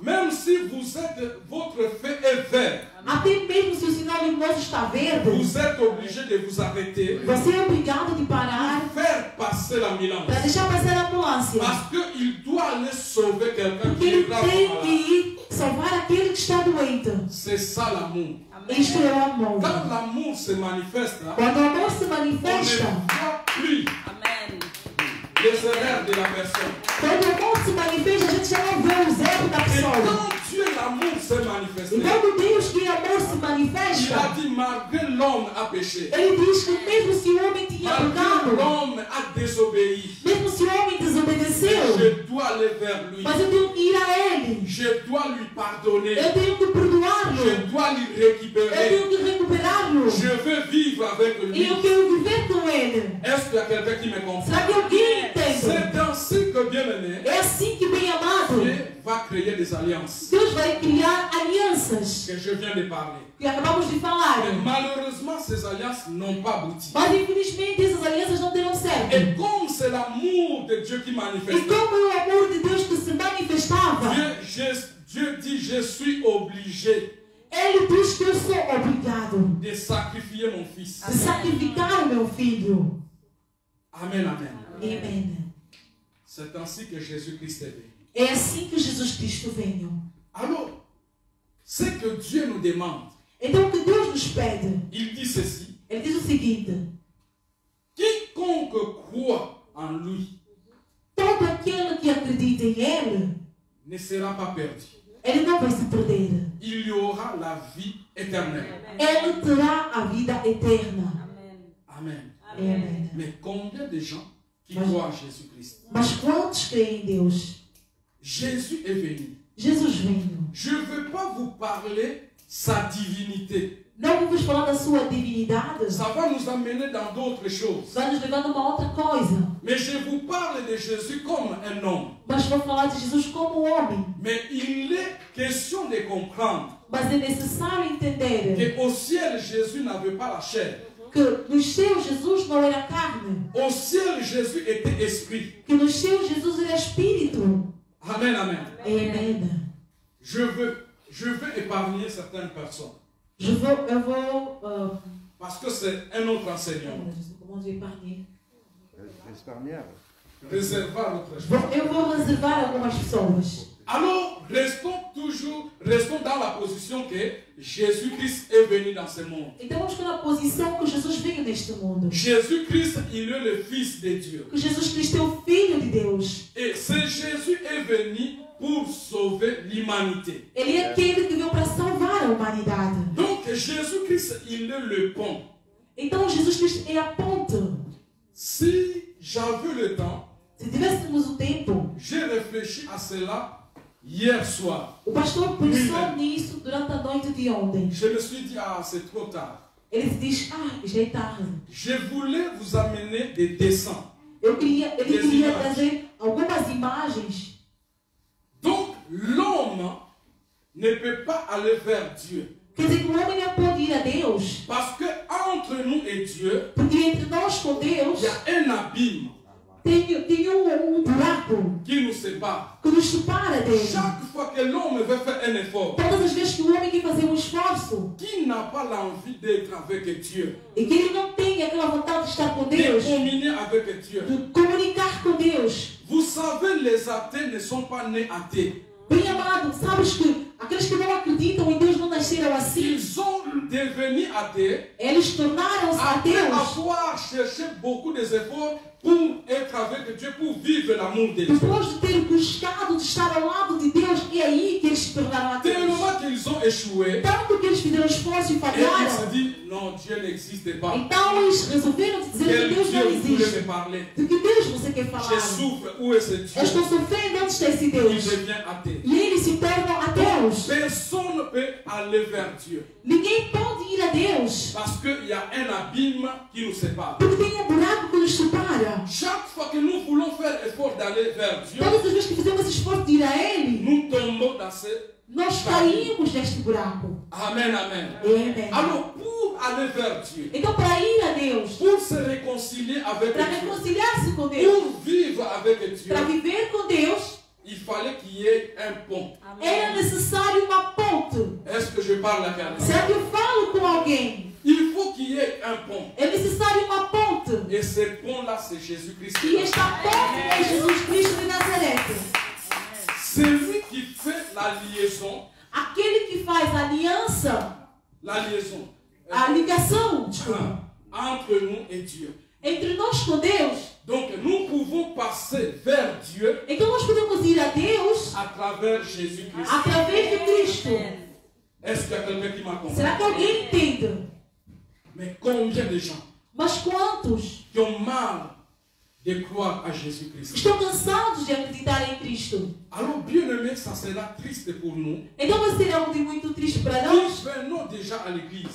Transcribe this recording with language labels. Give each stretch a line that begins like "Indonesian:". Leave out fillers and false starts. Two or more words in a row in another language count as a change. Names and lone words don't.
French: même si vous êtes, votre feu est vert,
Portuguese: até mesmo se o sinal luminoso está verde,
French: vous êtes obligé de vous arrêter,
Portuguese: você é obrigado de parar
French: faire passer passer l'ambulance.
Portuguese: para deixar passar a ambulância.
French: Parce qu'il doit aller sauver quelqu'un
Portuguese: Porque
French: qui est
Portuguese: ele
French: gravement
Portuguese: tem que
French: malade.
Portuguese: ir salvar aquele que está doente.
French: C'est ça l'amour.
Portuguese: Isto é o amor.
French: Quand l'amour se manifeste,
Portuguese: Quando o amor se
French: on ne
Portuguese: manifesta,
French: voit plus Amen. les erreurs de la personne.
Portuguese: quando o amor se manifesta, a gente já não vê os erros da
French: Et
Portuguese: pessoa.
French: quand Dieu, l'amour s'est
Portuguese: E
French: manifesté,
Portuguese: quando Deus, que é amor, se
French: il a
Portuguese: manifesta,
French: dit malgré l'homme a péché,
Portuguese: ele diz que mesmo se o homem tinha
French: malgré
Portuguese: pecado,
French: l'homme a désobéi,
Portuguese: mesmo se o homem desobedeceu,
French: je dois aller vers lui.
Portuguese: mas eu tenho que ir a ele.
French: Je dois lui pardonner.
Portuguese: Eu tenho que perdoá-lo.
French: Je dois lui
Portuguese: Eu
French: récupérer.
Portuguese: tenho que recuperá-lo.
French: Je veux vivre avec
Portuguese: E
French: lui.
Portuguese: eu quero viver com ele.
French: Est-ce qu'il y a quelqu'un qui me comprend?
Portuguese: Será que alguém entende?
French: C'est ainsi que, bien-aimé,
Portuguese: É assim que, bem amado,
French: Dieu va créer des alliances
Portuguese: Deus vai criar alianças.
French: que je viens de parler.
Portuguese: Que acabamos de falar.
French: Mais malheureusement, ces alliances n'ont pas abouti.
Portuguese: Mas infelizmente essas alianças não deram certo.
French: Et comme c'est l'amour de Dieu qui
Portuguese: E
French: manifeste,
Portuguese: como é o amor de Deus que se manifestava,
French: Dieu dit, je suis obligé
Portuguese: ele diz que eu sou obrigado
French: de sacrifier mon fils.
Portuguese: de sacrificar o meu filho.
French: Amen, amen.
Portuguese: Amém.
French: C'est ainsi que Jésus-Christ est venu.
Portuguese: É assim que Jesus Cristo veio.
French: Alors, ce que Dieu nous demande,
Portuguese: Então o que Deus nos pede,
French: il dit ceci:
Portuguese: ele diz o seguinte:
French: quiconque croit en lui
Portuguese: todo aquele que acredita em ele,
French: ne sera pas perdu.
Portuguese: ele não vai se perder.
French: Il y aura la vie éternelle.
Portuguese: Ele terá a vida eterna.
French: Amen.
Portuguese: Amém.
French: Mais combien de gens qui croient en Jésus-Christ?
Portuguese: Mas quantos creem em Deus?
French: Jésus est venu.
Portuguese: Jesus veio.
French: Je ne veux pas vous parler sa divinité.
Portuguese: Não vamos falar da sua divinidade.
French: Ça va nous amener dans d'autres choses.
Portuguese: Vai nos levar a uma outra coisa.
French: Mais je vous parle de Jésus comme un homme.
Portuguese: Mas vou falar de Jesus como homem.
French: Mais il est question de comprendre
Portuguese: Mas é necessário entender
French: qu'au ciel, Jésus n'avait pas la chair.
Portuguese: que nos céus Jesus não era carne.
French: Au ciel, Jésus était esprit.
Portuguese: Que nos céus Jesus era espírito.
French: Amen, amen.
Portuguese: Amém.
French: Je veux épargner certaines personnes.
Portuguese: Eu vou
French: Parce que c'est un autre enseignement. Comment dire épargner? Réservoir autre chose.
Portuguese: Eu vou reservar algumas pessoas.
French: Alors, restons dans la position que Jésus-Christ est venu dans ce monde.
Portuguese: Então vamos na posição que Jesus veio neste mundo.
French: Jésus-Christ, il est le Fils de Dieu.
Portuguese: Que Jesus Cristo é o Filho de Deus.
French: Et ce Jésus est venu pour sauver l'humanité.
Portuguese: Ele é aquele que veio para salvar a humanidade.
French: Donc, Jésus-Christ, il est le pont.
Portuguese: Então Jesus Cristo é a ponte.
French: Si j'avais le temps,
Portuguese: Se tivéssemos o tempo,
French: j'ai réfléchi à cela hier soir.
Portuguese: o pastor pensou nisso durante a noite de ontem.
French: Je me suis dit, ah, c'est trop tard.
Portuguese: Ele se diz, já é tarde.
French: Je voulais vous amener des dessins.
Portuguese: Ele
French: Des
Portuguese: queria imagens. trazer algumas imagens.
French: Donc, l'homme ne peut pas aller vers Dieu.
Portuguese: Quer dizer que o homem não pode ir a Deus.
French: Parce que entre nous et Dieu,
Portuguese: Porque entre nós com Deus
French: il y a un abîme
Portuguese: tem um buraco
French: qui nous sépare.
Portuguese: que nos separa dele.
French: Chaque fois que l'homme veut faire un effort,
Portuguese: Todas as vezes que o homem quer fazer um esforço
French: qui n'a pas l'envie d'être avec Dieu,
Portuguese: e que ele não tem aquela vontade de estar com
French: de
Portuguese: Deus,
French: communier avec Dieu.
Portuguese: de comunicar com Deus.
French: Vous savez, les athées ne sont pas nés athées.
Portuguese: Bem amado, sabes que aqueles que não acreditam em Deus não nasceram assim.
French: Ils sont devenus athées
Portuguese: Eles tornaram-se
French: après
Portuguese: ateus
French: avoir cherché beaucoup d'efforts pour être avec Dieu, pour vivre l'amour de Dieu.
Portuguese: depois de terem buscado de estar ao lado de Deus. É aí que eles se tornaram ateus.
French: Tellement qu'ils ont échoué,
Portuguese: Tanto que eles fizeram esforço e
French: et ils se
Portuguese: falharam.
French: disent, non, Dieu n'existe pas.
Portuguese: Então eles resolveram dizer
French: Quel
Portuguese: que Deus
French: Dieu
Portuguese: não
French: vous voulez
Portuguese: existe.
French: me parler?
Portuguese: De que Deus você quer
French: Je
Portuguese: falar?
French: souffre, où est ce
Portuguese: Eu
French: Dieu?
Portuguese: estou sofrendo, onde está esse
French: Il
Portuguese: Deus?
French: devient athée.
Portuguese: E eles se tornam ateus.
French: Personne ne peut aller vers Dieu.
Portuguese: Ninguém pode ir a Deus.
French: Parce qu'il y a un abîme qui nous sépare.
Portuguese: Porque tem um buraco que nos separa.
French: Chaque fois que nous voulons faire effort d'aller vers Dieu,
Portuguese: Todas as vezes que fizemos esse esforço de ir a Ele,
French: nous tombons dans ce...
Portuguese: nós caímos neste buraco.
French: Amen, amen.
Portuguese: Amém.
French: Alors, pour aller vers Dieu,
Portuguese: Então, para ir a Deus,
French: pour se réconcilier avec
Portuguese: para
French: Dieu,
Portuguese: reconciliar-se com Deus,
French: pour vivre avec Dieu,
Portuguese: para viver com Deus,
French: il fallait qu'il y ait un pont.
Portuguese: era necessário uma ponte.
French: Est-ce que je parle à quelqu'un?
Portuguese: Será que eu falo com alguém?
French: Il faut qu'il y ait un pont.
Portuguese: É necessário uma ponte.
French: Et ce pont-là, c'est Jésus-Christ.
Portuguese: E esta ponte é Jesus Cristo de Nazaré.
French: C'est lui qui fait la liaison.
Portuguese: Aquele que faz a aliança,
French: La liaison.
Portuguese: a ligação, desculpa,
French: Entre nous et Dieu.
Portuguese: entre nós com Deus.
French: Donc nous pouvons passer vers Dieu
Portuguese: Então nós podemos ir a Deus
French: à travers Jésus-Christ.
Portuguese: através de Cristo.
French: Est-ce qu'il y a quelqu'un qui m'accompagne?
Portuguese: Será que alguém entende?
French: Mais combien de gens
Portuguese: Mas quantos
French: qui ont marre de croire à Jésus-Christ?
Portuguese: estão cansados de acreditar em Cristo?
French: Alors, bien-aimés, ça sera triste pour nous
Portuguese: Então vai ser algo de muito triste para
French: qui
Portuguese: nós,
French: venons déjà à l'église,